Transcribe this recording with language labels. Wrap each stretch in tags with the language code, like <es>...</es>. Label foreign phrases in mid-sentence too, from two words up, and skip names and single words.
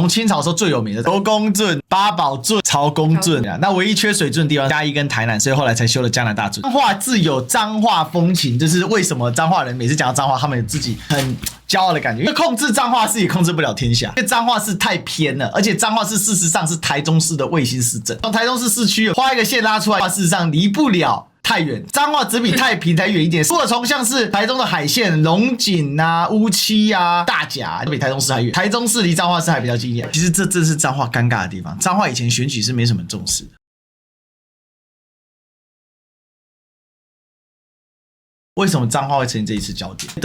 <zh>從清朝的時候最有名的劉公圳、八寶圳、曹公圳，那唯一缺水圳的地方嘉義跟台南，所以後來才修了江南大圳。彰化自有彰化風情，就是為什麼彰化人每次講到彰化，他們自己很驕傲的感覺，因為控制彰化市也控制不了天下，因為彰化市太偏了，而且彰化市事實上是台中市的衛星市政，從台中市市區畫一個線拉出來，事實上離不了太遠，彰化只比太平才遠一點。如果從像是台中的海線、龍井啊、烏七啊、大甲，都比台中市還遠。台中市離彰化市還比較近一點。其實這正是彰化尷尬的地方。彰化以前選舉是沒什麼重視的。為什麼彰化會成為這一次焦點？</zh>